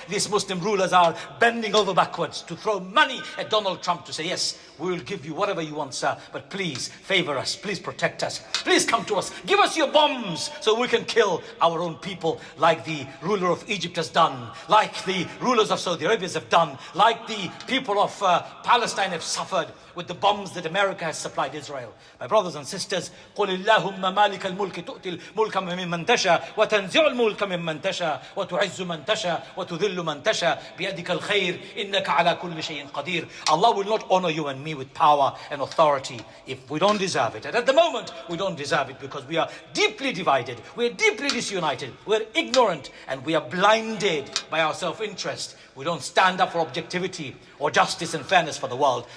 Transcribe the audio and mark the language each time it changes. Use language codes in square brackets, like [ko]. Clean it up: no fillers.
[en] These Muslim rulers are bending over backwards to throw money at Donald Trump to say, yes, we will give you whatever you want, sir, but please favor us, please protect us, please come to us, give us your bombs so we can kill our own people like the ruler of Egypt has done, like the rulers of Saudi Arabia have done, like the people of Palestine have suffered with the bombs that America has supplied Israel. [ar] My brothers and sisters, قُلِ اللَّهُمَّ مَالِكَ الْمُلْكِ تُؤْتِي الْمُلْكَ مِمَّنْ تَشَاءُ وَتَنْزِعُ الْمُلْكَ مِمَّنْ تَشَاءُ وَتُعِزُّ مَنْ تَشَاءُ وَتُذِلُّ مَنْ تَشَاءُ بِيَدِكَ الْخَيْرُ إِنَّكَ عَلَى كُلِّ شَيْءٍ قَدِيرٌ. [en] Allah will not honor you and me with power and authority if we don't deserve it. And at the moment, we don't deserve it because we are deeply divided, we are deeply disunited, we are ignorant, and we are blinded by our self-interest. We don't stand up for objectivity or justice and fairness for the world.